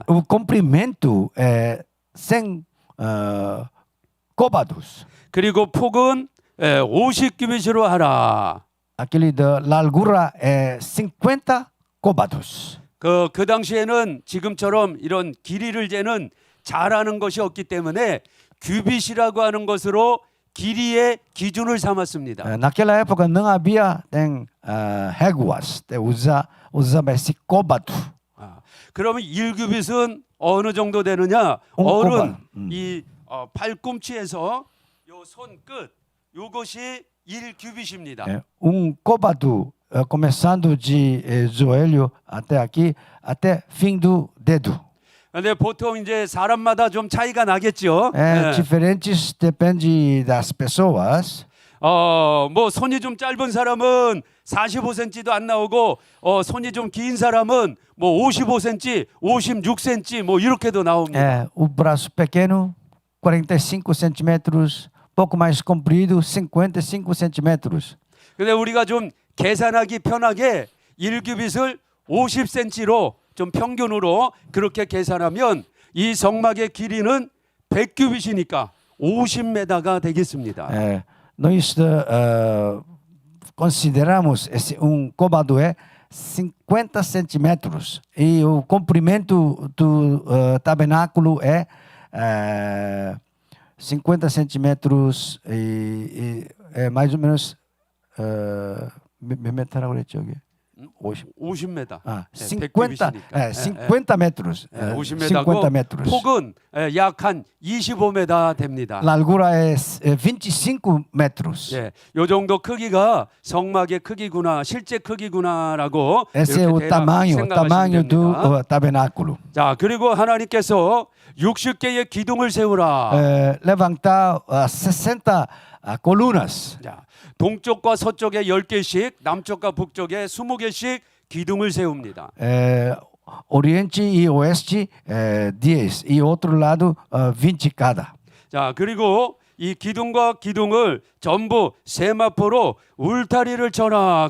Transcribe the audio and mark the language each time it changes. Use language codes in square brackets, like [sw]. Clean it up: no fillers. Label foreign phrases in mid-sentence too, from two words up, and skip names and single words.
[pt] O comprimento é 100 côvados. [ko] 그리고 폭은 50규빗으로 하라. [pt] Aquele da largura é 50 côvados. [ko] 그 당시에는 지금처럼 이런 길이를 재는 잘하는 것이 없기 때문에 규빗이라고 하는 것으로 길이의 기준을 삼았습니다. [pt] Naquela época não havia réguas, usava esse côvado. [ko] 그러면 1규빗은 어느 정도 되느냐? 어른 이 팔꿈치에서 요 손끝 요것이 1규빗입니다. [pt] Côvado começando de joelho até aqui, até fim do dedo. [ko] 근데 보통 이제 사람마다 좀 차이가 나겠죠. [pt] Diferentes depende das pessoas. [ko] 뭐 손이 좀 짧은 사람은 45cm도 안 나오고 손이 좀 긴 사람은 뭐 55cm, 56cm 뭐 이렇게도 나옵니다. [pt] O braço pequeno, 45 centímetros, pouco mais comprido, 55 centímetros. [ko] 근데 우리가 좀 계산하기 편하게 1규빗을 50cm로 좀 평균으로 그렇게 계산하면 이 성막의 길이는 100규빗이니까 50m가 되겠습니다. [pt] Nós consideramos esse côvado é 50 centímetros e o comprimento do tabernáculo é 50 centímetros e é mais ou menos [ko] 몇 메타라고 그랬죠, 여기? [pt] 50m. 50 metros. [ko] 50m고 [pt] 50 metros. [ko] 폭은 약 한 25m 됩니다. [pt] Largura é 25 metros. [ko] 예, 요 정도 크기가 성막의 크기구나, 실제 크기구나라고 [pt] Esse é o tamanho do tabernáculo. [ko] 자, 그리고 하나님께서 60개의 기둥을 세우라. [pt] Levantar 60 colunas. [ko] 자, 동쪽과 서쪽에 10개씩, 남쪽과 북쪽에 20개씩 기둥을 세웁니다. [pt] Oriente e Oeste 10 e outro lado 20 cada. [ko] 자, 그리고 이 기둥과 기둥을 전부 세마포로 울타리를 쳐라.